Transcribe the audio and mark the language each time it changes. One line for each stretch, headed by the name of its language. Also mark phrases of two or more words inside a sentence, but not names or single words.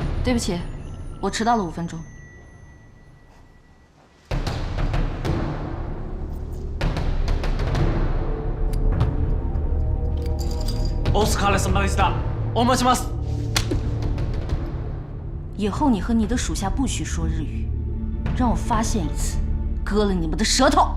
Chinese: 对不起，我迟到了5分钟。
Japanese: お疲れ様でした。お待ちます。
Chinese: 以后你和你的属下不许说日语，让我发现一次，割了你们的舌头。